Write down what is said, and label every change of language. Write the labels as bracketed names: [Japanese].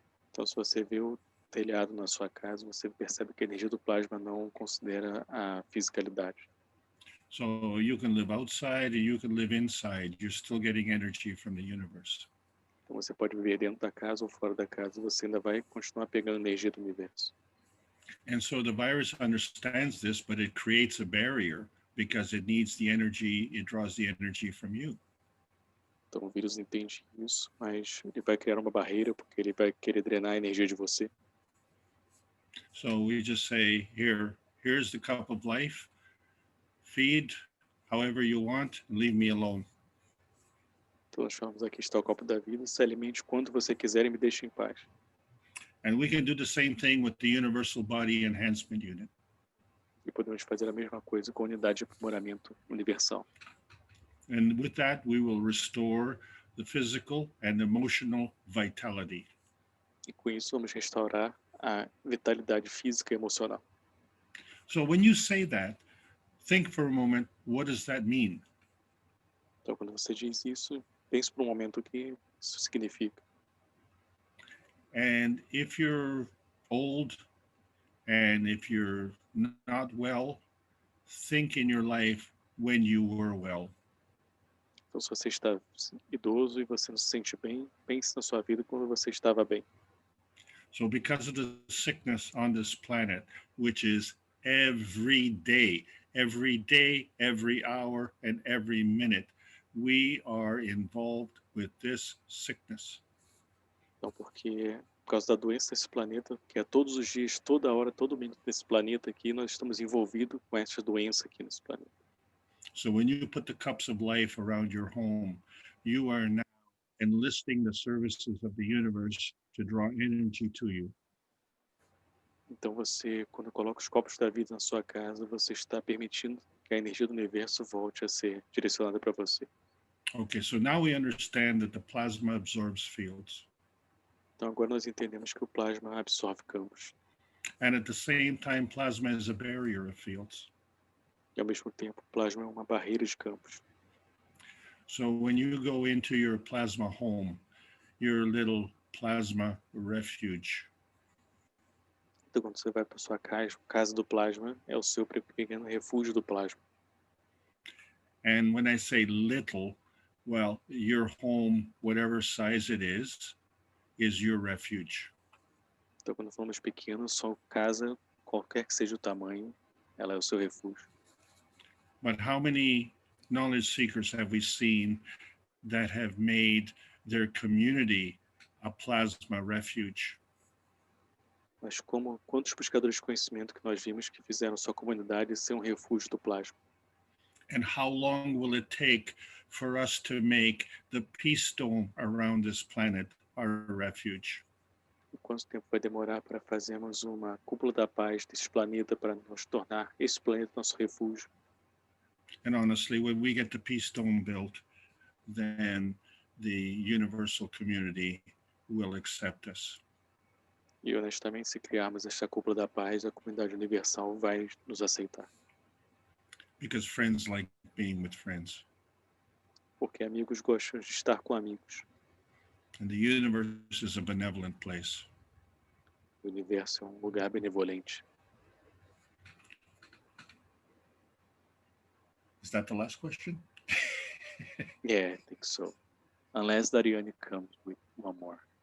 [Portuguese] Então se você vê o telhado na sua casa, você percebe que a energia do plasma não considera a fisicalidade. [English] So you can live outside and you can live inside. You're still getting energy from the universe. [Portuguese] Então você pode viver dentro da casa ou fora da casa, você ainda vai continuar pegando energia do universo. [English] And so the virus understands this, but it creates a barrier because it needs the energy, it draws the energy from you. [Portuguese] Então o vírus entende isso, mas ele vai criar uma barreira porque ele vai querer drenar a energia de você. [English] So we just say, here's the cup of life, feed however you want, and leave me alone. [Portuguese] Então nós falamos, aqui está o copo da vida, se alimente quando você quiser e me deixe em paz. [English] And we can do the same thing with the Universal Body Enhancement Unit. [Portuguese] E podemos fazer a mesma coisa com a unidade de aprimoramento universal. [English] And with that, we will restore the physical and emotional vitality. [Portuguese] E com isso vamos restaurar a vitalidade física e emocional. [English] So when you say that, think for a moment, what does that mean? [Portuguese] Então quando você diz isso, pense por um momento o que isso significa. [English] And if you're old and if you're not well, think in your life when you were well. [Portuguese] Então se você está idoso e você não se sente bem, pense na sua vida quando você estava bem. [English] So because of the sickness on this planet, which is every day, every hour, and every minute, we are involved with this sickness. [Portuguese] Então porque por causa da doença desse planeta, que é todos os dias, toda hora, todo minuto desse planeta aqui, nós estamos envolvidos com essa doença aqui nesse planeta. [English] So when you put the cups of life around your home, you are now enlisting the services of the universe to draw energy to you. [Portuguese] Então você, quando coloca os copos da vida na sua casa, você está permitindo que a energia do universo volte a ser direcionada para você. [English] Okay, so now we understand that the plasma absorbs fields. [Portuguese] Então agora nós entendemos que o plasma absorve campos. [English] And at the same time, plasma is a barrier of fields. [Portuguese] E ao mesmo tempo, o plasma é uma barreira de campos. [English] So when you go into your plasma home, your little plasma refuge, [Portuguese] Então quando você vai para sua casa do plasma, é o seu pequeno refúgio do plasma. [English] and when I say little, well, your home, whatever size it is your refuge. [Portuguese] Então quando falamos pequeno, só casa, qualquer que seja o tamanho, ela é o seu refúgio. [English] But how many knowledge seekers have we seen that have made their community a plasma refuge? [Portuguese] Mas quantos buscadores de conhecimento que nós vimos que fizeram sua comunidade ser um refúgio do plasma? [English] And how long will it take for us to make the peace dome around this planet our refuge? [Portuguese] E quanto tempo vai demorar para fazermos uma cúpula da paz desse planeta para nos tornar esse planeta nosso refúgio? [English] And honestly, when we get the peace dome built, then the universal community will accept us. [Portuguese] E honestamente, se criarmos esta cúpula da paz, a comunidade universal vai nos aceitar. [English] Because friends like being with friends. [Portuguese] Porque amigos gostam de estar com amigos. [English] And the universe is a benevolent place. [Portuguese] O universo é um lugar benevolente. [English] Is that the last question? Yeah, I think so. Unless Dariane comes with one more.